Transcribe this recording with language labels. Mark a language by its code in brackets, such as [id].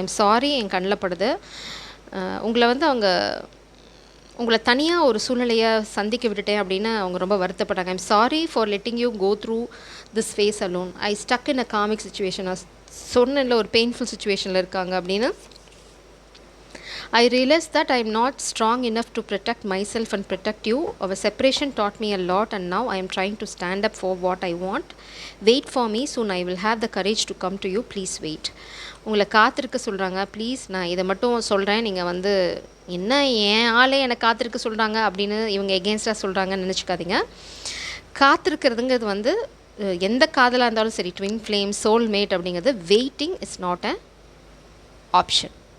[en] I'm sorry, [ta] என் கண்ணில் படுது. உங்களை வந்து அவங்க உங்களை தனியாக ஒரு சூழ்நிலையை சந்திக்க விட்டுட்டேன் அப்படின்னு அவங்க ரொம்ப வருத்தப்பட்டாங்க. [en] I'm sorry for letting you go through this phase alone. I stuck in a comic situation. [ta] சொன்னேன்ல ஒரு பெயின்ஃபுல் சுச்சுவேஷனில் இருக்காங்க அப்படின்னு. [en] I realized that I am not strong enough to protect myself and protect you. Our separation taught me a lot and now I am trying to stand up for what I want. Wait for me, soon I will have the courage to come to you. Please wait. [ta] உங்களை காத்திருக்க சொல்கிறாங்க. Please, நான் இதை மட்டும் சொல்கிறேன். நீங்கள் வந்து என்ன ஏன் ஆளே என்னை காத்திருக்க சொல்கிறாங்க அப்படின்னு இவங்க எகென்ஸ்டாக சொல்கிறாங்கன்னு நினச்சிக்காதீங்க. காத்திருக்கிறதுங்கிறது வந்து எந்த காதலாக இருந்தாலும் சரி, ட்வின் ஃப்ளேம், சோல்மேட் அப்படிங்கிறது [en] Waiting is not a option.